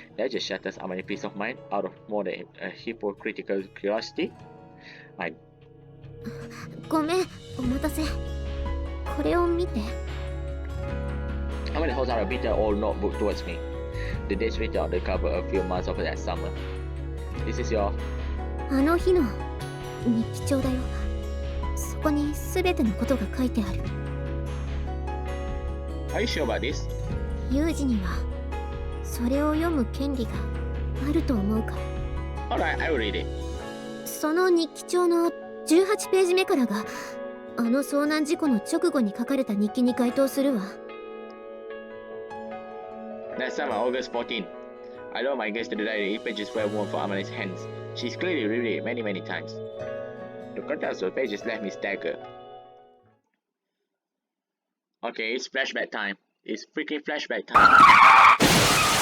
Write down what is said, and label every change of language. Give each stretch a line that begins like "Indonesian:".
English: That just shatters Amane's peace of mind out of more than a hypocritical curiosity. I
Japanese: ごめん、お待たせ。これを見て。
English: Amane holds out a bitter old notebook towards me. The dates written on the cover a few months of that summer. This is your...
Japanese: あの日の日記帳だよ。そこに全てのことが書いてある。
English: Are you sure about this?
Japanese: ユージにはそれを読む権利があると思うから。
English: Alright, I will read it.
Japanese: その日記帳の18ページ目からがあの遭難事故の直後に書かれた日記に該当するわ。
English: That summer, August 14. I lowered my gaze to the diary. Each page is well worn from Amane's hands. She's clearly read it many times. The contents of the pages left me staggered. Okay, it's flashback time. It's freaking flashback time.